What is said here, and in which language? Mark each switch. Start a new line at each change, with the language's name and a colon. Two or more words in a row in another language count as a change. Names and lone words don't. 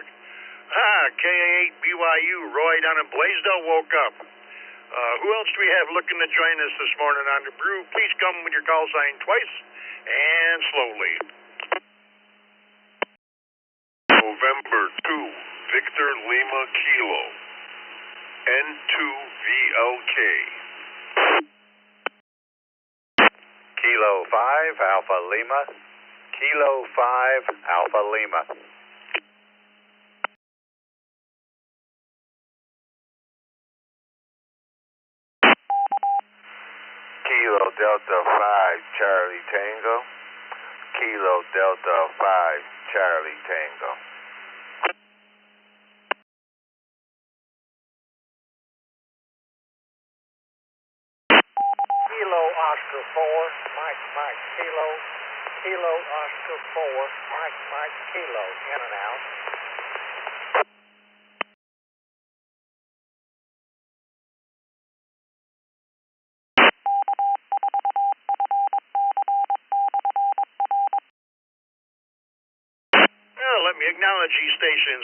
English: KA8BYU, Roy down in Blaisdell woke up. Who else do we have looking to join us this morning on the brew? Please come with your call sign twice and slowly. November 2, Victor Lima Kilo. N2VLK. Kilo 5, Alpha Lima. Kilo 5, Alpha Lima. Kilo Delta 5, Charlie Tango. Kilo Delta 5, Charlie Tango. Kilo Oscar 4, Mike Kilo. Kilo Oscar 4, Mike Kilo. In and out. Well, let me acknowledge these stations.